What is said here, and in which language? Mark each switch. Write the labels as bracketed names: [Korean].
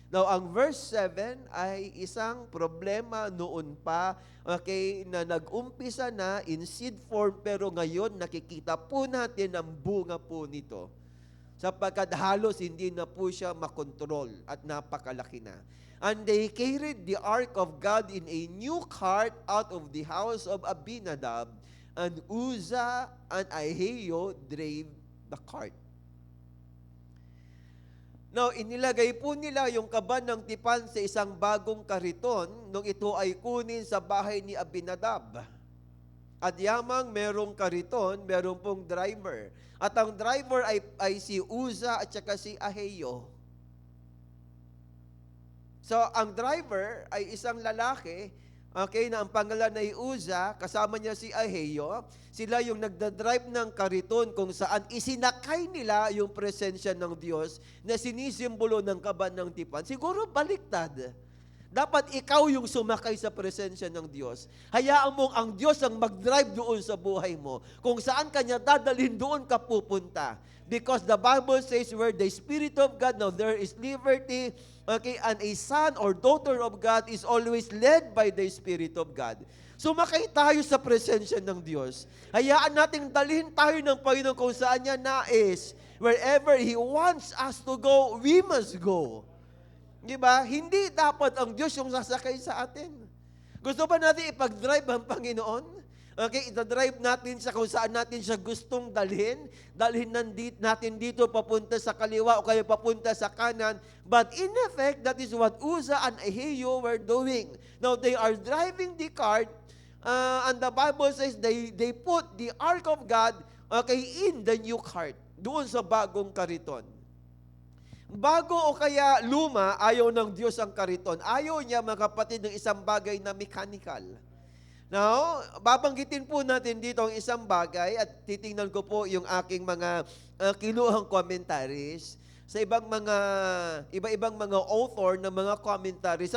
[Filipino] Now, ang verse 7 ay isang problema noon pa, okay, na nag-umpisa na [English] in seed form, [Filipino] pero ngayon nakikita po natin ang bunga po nito. Sapagkat halos hindi na po siya makontrol at napakalaki na. [English] And they carried the ark of God in a new cart out of the house of Abinadab, and Uzzah and Ahio drave the cart. [Filipino] Now, inilagay po nila yung kaban ng tipan sa isang bagong kariton nung ito ay kunin sa bahay ni Abinadab. At yamang merong kariton, merong pong driver. At ang driver ay si Uza at saka si Ahio. So, ang driver ay isang lalaki, okay, na ang pangalan ay Uza, kasama niya si Ahio. Sila yung nagdadrive ng kariton kung saan isinakay nila yung presensya ng Diyos na sinisimbolo ng kaban ng tipan. Siguro baliktad. Dapat ikaw yung sumakay sa presensya ng Diyos. Hayaan mong ang Diyos ang mag-drive doon sa buhay mo. Kung saan kanya dadalhin, doon ka pupunta. [English] Because the Bible says, where the Spirit of God, now there is liberty, okay, and a son or daughter of God is always led by the Spirit of God. [Filipino] Sumakay tayo sa presensya ng Diyos. Hayaan nating dalhin tayo ng Panginoon kung saan niya nais. [English] Wherever He wants us to go, we must go. [Filipino] Diba? Hindi dapat ang Diyos yung sasakay sa atin. Gusto ba natin ipag-drive ang Panginoon? Okay, ita-drive natin sa kung saan natin siya gustong dalhin. Dalhin natin dito papunta sa kaliwa o kaya papunta sa kanan. [English] But in effect, that is what Uza and Ahio were doing. Now, they are driving the cart, and the Bible says they put the Ark of God, okay, in the new cart. [Filipino] Doon sa bagong kariton. Bago o kaya luma, ayaw ng Diyos ang kariton. Ayaw niya, mga kapatid, ng isang bagay na mechanical. Now, babanggitin po natin dito ang isang bagay at titingnan ko po yung aking mga kinuhang commentaries sa iba-ibang mga author ng mga commentaries.